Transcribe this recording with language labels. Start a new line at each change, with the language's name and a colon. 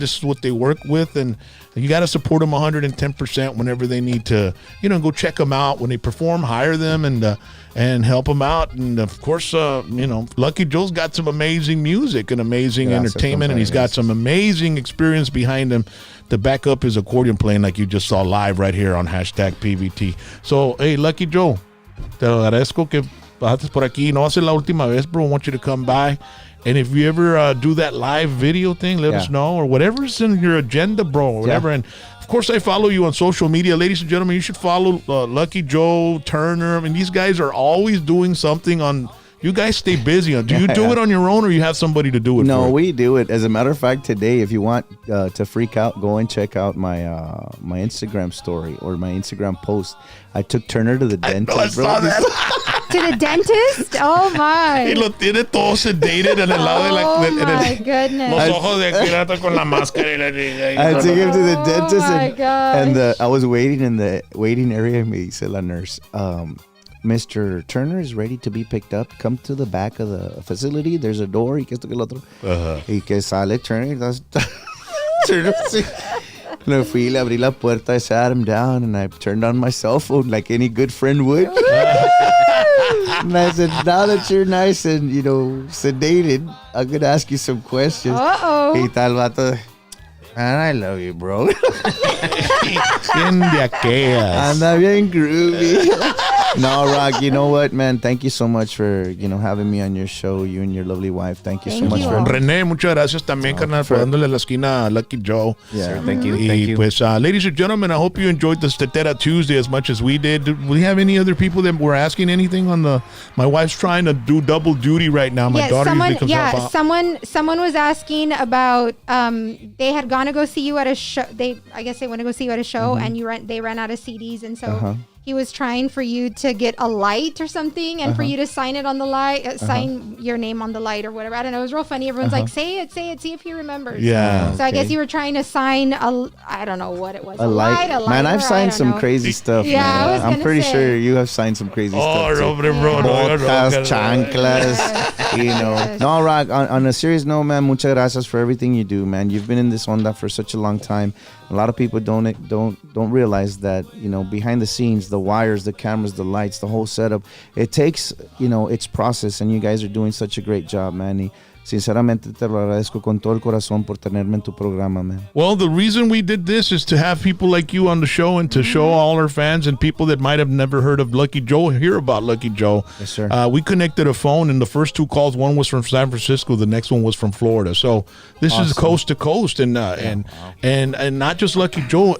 English: This is what they work with. And you got to support them 110% whenever they need to, you know, go check them out. When they perform, hire them and help them out. And, of course, you know, Lucky Joe's got some amazing music and amazing entertainment, and he's got some amazing experience behind him to back up his accordion playing like you just saw live right here on #PVT.
Spanish: So, hey, Lucky Joe, te lo agradezco que pasaste por aquí. No va a ser la última vez, bro.
English: I want you to come by. And if you ever do that live video thing, let us know, or whatever's in your agenda, bro, or whatever. And of course, I follow you on social media. Ladies and gentlemen, you should follow Lucky Joe, Turner. I mean, these guys are always doing something on. You guys stay busy. Do you do it on your own, or you have somebody to do it? No, for we do it. As a matter of fact, today, if you want to freak out, go and check out my my Instagram story or my Instagram post. I took Turner to the dentist. I saw that. To the dentist? Oh my.
Spanish: Y lo tiene todo sedated en el lado de la.
English: Oh my goodness.
Spanish: Los ojos de aquí con la máscara.
English: I took him to the dentist, and gosh. I was waiting in the waiting area. And me said la nurse, Mr. Turner is ready to be picked up. Come to the back of the facility. There's a door.
Spanish: Y que esto que el otro. Y que sale Turner. Turner Le fui, le abrí la puerta,
English: I sat him down, and I turned on my cell phone like any good friend would. And I said, now that you're nice and, sedated, I'm going to ask you some questions. Uh-oh.
Spanish: Y tal vato,
English: man, I love you, bro.
Spanish: Bien de aquellas. Anda bien groovy.
English: No, Rock, you know what, man? Thank you so much for, having me on your show, you and your lovely wife. Thank you so much for...
Spanish: René, muchas gracias también, carnal, por dándole la esquina a Lucky Joe.
English: Yeah. Sure, thank you.
Spanish: Y
English: Thank you. pues, ladies and gentlemen, I hope you enjoyed this Tetera Tuesday as much as we did. Do we have any other people that were asking anything on the... My wife's trying to do double duty right now. My daughter usually comes up. Someone was asking about, they had gone to go see you at a show. I guess they want to go see you at a show, and they ran out of CDs, and so... He was trying for you to get a light or something and for you to sign it on the light, sign your name on the light or whatever. I don't know. It was real funny. Everyone's like, say it, see if he remembers. Yeah. So I guess you were trying to sign I don't know what it was. A light. Man, I've signed some crazy stuff. Yeah, man. I was I'm pretty sure you have signed some crazy stuff. Oh, bro.
Spanish: Botas, chanclas,
English: No, Rock, on a serious note, man,
Spanish: muchas gracias
English: for everything you do, man. You've been in this onda for such a long time. A lot of people don't realize that, behind the scenes, the wires, the cameras, the lights, the whole setup, it takes, its process, and you guys are doing such a great job, man.
Spanish: Y sinceramente te lo agradezco con todo el corazón por tenerme en tu programa, man.
English: Well, the reason we did this is to have people like you on the show and to show all our fans and people that might have never heard of Lucky Joe hear about Lucky Joe. Yes, sir. We connected a phone, and the first two calls, one was from San Francisco, the next one was from Florida. So this is coast to coast, and not just Lucky Joe.